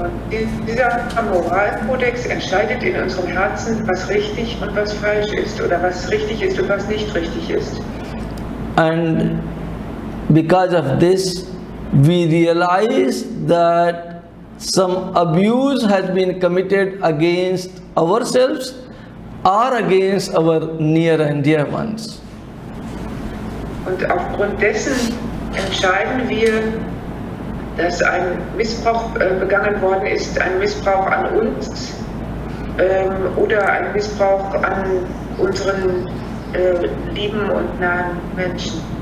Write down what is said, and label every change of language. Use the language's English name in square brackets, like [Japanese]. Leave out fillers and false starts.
[German] Dieser Moralkodex entscheidet in unserem Herzen, was richtig und was falsch ist oder was richtig ist und was nicht richtig ist. [English] And because of this, we realize that some abuse has been committed against ourselves or against our near and dear ones. [German] Und aufgrund dessen entscheiden wir, dass ein Missbrauch begangen worden ist, ein Missbrauch an uns oder ein Missbrauch an unseren lieben und nahen Menschen.